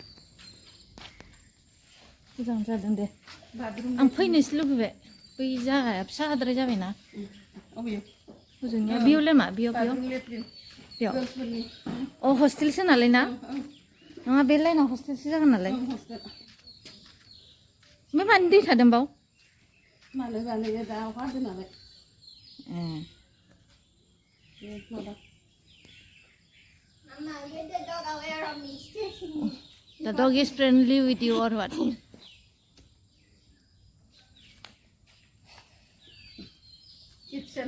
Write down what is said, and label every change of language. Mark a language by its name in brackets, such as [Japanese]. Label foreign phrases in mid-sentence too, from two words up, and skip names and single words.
[Bodo] मोजां जादों दे आं फैनोसो लुगैबाय बै जागाया फिसाद्राय जाबायना हजोंनिया बेयावलाय मा बेयाव अ हस्टेलसो नालाय ना नङा बे लाइनाव हस्टेलसो जागोन नालाय ओमफ्राय मानो दै थादों बाव मानो जानो दा अखा हादों नालाय [English] The dog is friendly with you or what? Kitchen.